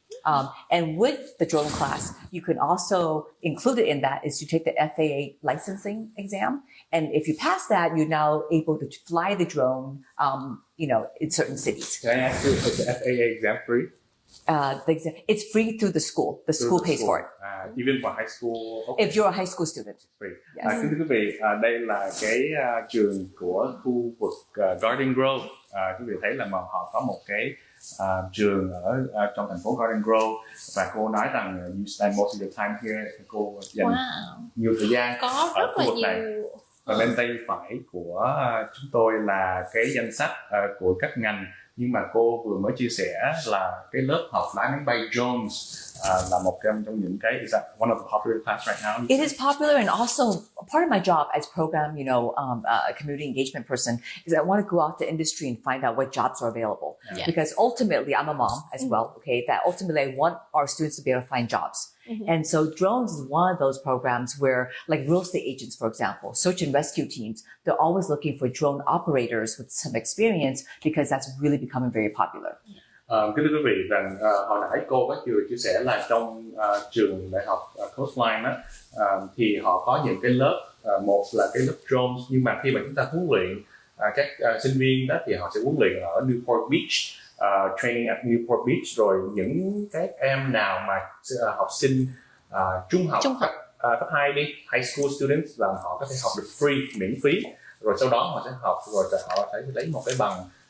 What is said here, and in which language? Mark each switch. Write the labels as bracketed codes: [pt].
[en] And with the drone class, you can also included in that is you take the FAA licensing exam. And if you pass that, you're now able to fly the drone, in certain cities. Can I ask you, is the FAA exam free? It's free through the school. The school pays for it. Even for high school? Okay. If you're a high school student. Free. Yes. [vi] Kính thưa quý vị, đây là cái trường của khu vực Garden Grove. Quý vị thấy là mà họ có một cái trường ở trong thành phố Garden Grove, và cô nói rằng [en] you spend most of your time here. [vi] Cô dành nhiều thời gian Có ở rất khu là vực này. nhiều. Và bên tay phải của chúng tôi là cái danh sách của các ngành, nhưng mà cô vừa mới chia sẻ là cái lớp học lái máy bay drones là một trong những cái, [en] is that one of the popular class right now? It is popular, and also part of my job as program, community engagement person is I want to go out to industry and find out what jobs are available. Yeah. Because ultimately, I'm a mom as well. Okay, that ultimately I want our students to be able to find jobs. And so drones is one of those programs where, like real estate agents, for example, search and rescue teams, they're always looking for drone operators with some experience because that's really becoming very popular. [vi] Kính thưa quý vị, rằng hồi nãy cô có chia sẻ là trong trường đại học Coastline đó, thì họ có những cái lớp, một là cái lớp drones, nhưng mà khi mà chúng ta huấn luyện các sinh viên đó thì họ sẽ huấn luyện ở Newport Beach, [en] training at Newport Beach, [vi] rồi những các em nào mà học sinh trung học cấp 2 đi, [en] high school students, [vi] là họ có thể học được free, miễn phí, rồi sau đó họ sẽ học, rồi họ sẽ lấy một cái bằng